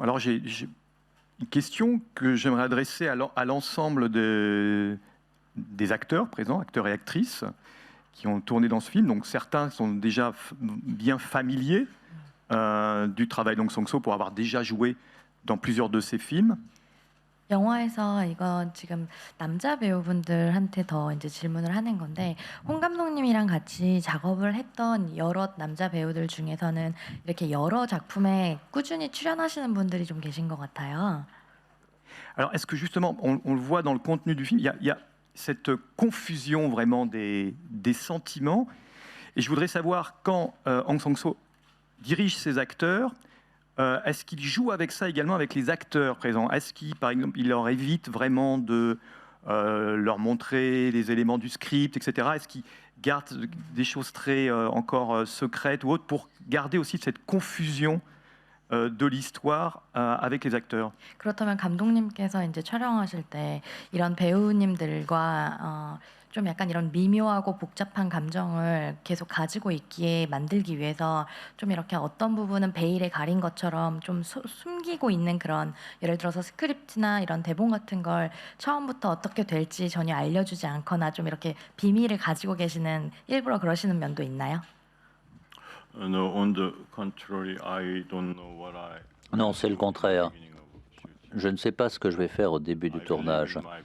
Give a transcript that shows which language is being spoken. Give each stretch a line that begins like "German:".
French: Alors j'ai une question que j'aimerais adresser à l'ensemble des acteurs présents, acteurs et actrices, qui ont tourné dans ce film. Donc certains sont déjà bien familiers du travail d'Hong Sang-soo pour avoir déjà joué dans plusieurs de ses films.
Korean: 영화에서 이거 지금 남자 배우분들한테 더 이제 질문을 하는 건데, 홍 감독님이랑 같이 작업을 했던 여러 남자 배우들 중에서는 이렇게 여러 작품에 꾸준히 출연하시는 분들이 좀 계신 것 같아요.
French: Alors est-ce que justement, on le voit dans le contenu du film, il y a cette confusion vraiment des sentiments, et je voudrais savoir quand Hong Sang-soo dirige ses acteurs, est-ce qu'il joue avec ça également avec les acteurs présents? Est-ce qu'il, par exemple, il leur évite vraiment de leur montrer les éléments du script, etc. Est-ce qu'il garde des choses très encore secrètes ou autres pour garder aussi cette confusion de l'histoire avec les acteurs.
Korean: 그렇다면 감독님께서 이제 촬영하실 때 이런 배우님들과 좀 약간 이런 미묘하고 복잡한 감정을 계속 가지고 있기에 만들기 위해서 좀 이렇게 어떤 부분은 베일에 가린 것처럼 좀 숨기고 있는 그런 예를 들어서 스크립트나 이런 대본 같은 걸 처음부터 어떻게 될지 전혀 알려주지 않거나 좀 이렇게 비밀을 가지고 계시는 일부러 그러시는 면도 있나요?
English: No, on the contrary, I don't know what I.
French: Non, c'est le contraire. Je ne sais pas ce que je vais faire au début du tournage.